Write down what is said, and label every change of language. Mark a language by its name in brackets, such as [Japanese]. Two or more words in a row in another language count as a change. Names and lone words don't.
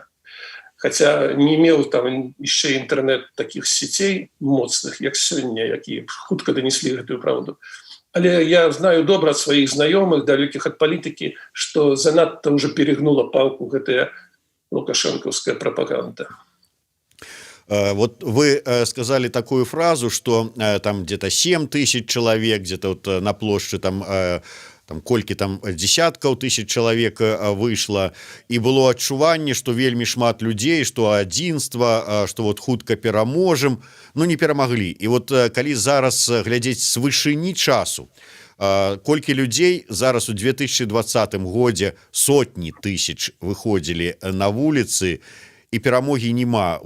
[Belarusian] Хаця не меў там яшчэ інтэрнэт такіх сетей моцных, як сёння, якія хутка данеслі гэтую праўду. Але я знаю добра ад сваіх знаёмых, далёкіх ад палітыкі, што занадта ўжо перегнула палку гэтая лукашэнкаўская прапаганда. [Russian] Вот вы сказали такую фразу, что там где-то 7 тысяч человек, где-то вот на площади там [Belarusian] колькі там десяткаў тысяч чалавек выйшла, і было адчуванне, што вельмі шмат людзей, што адзінства, што вот хутка пераможам, ну не перамаглі. І вот калі зараз глядзець з вышыні часу, колькі людзей зараз у 2020 годзе сотні тысяч выходзілі на вуліцы, і перамогі няма.